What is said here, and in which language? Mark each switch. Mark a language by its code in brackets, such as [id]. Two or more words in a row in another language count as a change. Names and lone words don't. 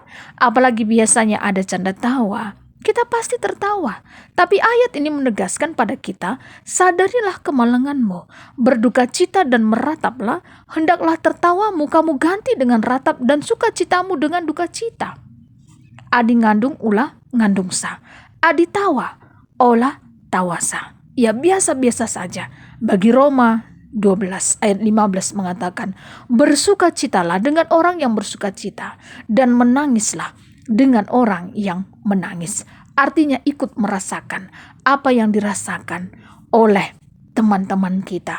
[id] Apalagi biasanya ada canda tawa, kita pasti tertawa. Tapi ayat ini menegaskan pada kita, sadarilah kemalanganmu, berduka cita dan merataplah, hendaklah tertawamu kamu ganti dengan ratap dan sukacitamu dengan duka cita. [btx] Adi ngandung ulah ngandung sa, adi tawa olah tawasa. [id] Ya biasa-biasa saja. Bagi Roma 12 ayat 15 mengatakan, bersukacitalah dengan orang yang bersukacita dan menangislah dengan orang yang menangis. Artinya ikut merasakan apa yang dirasakan oleh teman-teman kita.